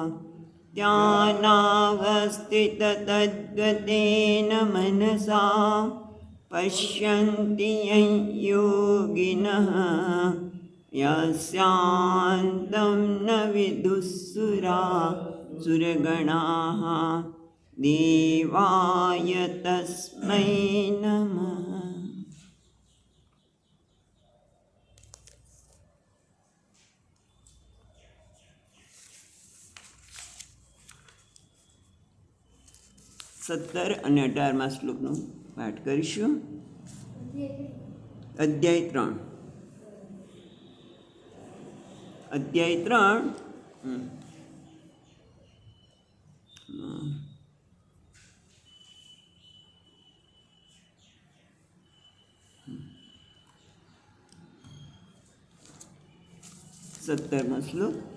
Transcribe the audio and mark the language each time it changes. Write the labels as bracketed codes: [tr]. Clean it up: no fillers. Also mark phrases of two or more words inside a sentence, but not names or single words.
[sa] ध्यानावस्थिततद्गतेन मनसा पश्यन्ति यं योगिनः यस्यान्तं न विदुःसुरगणाः देवाय तस्मै नमः। [gu] સત્તર અને 18મા શ્લોકનો પાઠ કરીશું. અધ્યાય 3. અધ્યાય 3 17મો શ્લોક.